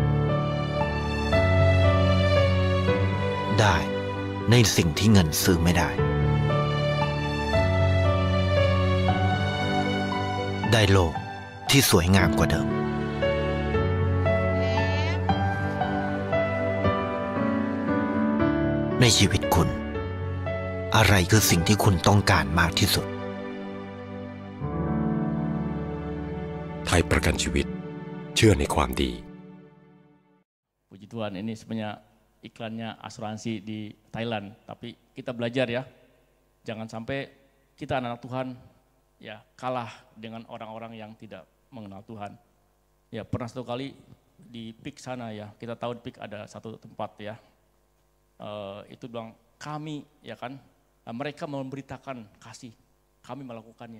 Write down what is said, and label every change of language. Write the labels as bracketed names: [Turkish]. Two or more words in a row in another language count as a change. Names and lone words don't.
[Thai] ได้ในสิ่งที่เงินซื้อไม่ได้ได้โลกที่สวยงามกว่าเดิมในชีวิตคุณอะไรคือสิ่งที่คุณต้องการมากที่สุด ไทยประกันชีวิตเชื่อในความดี [Indonesian] Puji Tuhan, ini sebenarnya iklannya asuransi di Thailand, tapi kita belajar ya, jangan sampai kita anak Tuhan ya kalah dengan orang-orang yang tidak mengenal Tuhan. Ya pernah satu kali di PIK sana ya, kita tahu di PIK ada satu tempat ya, itu bilang kami ya kan, mereka memberitakan kasih, kami melakukannya.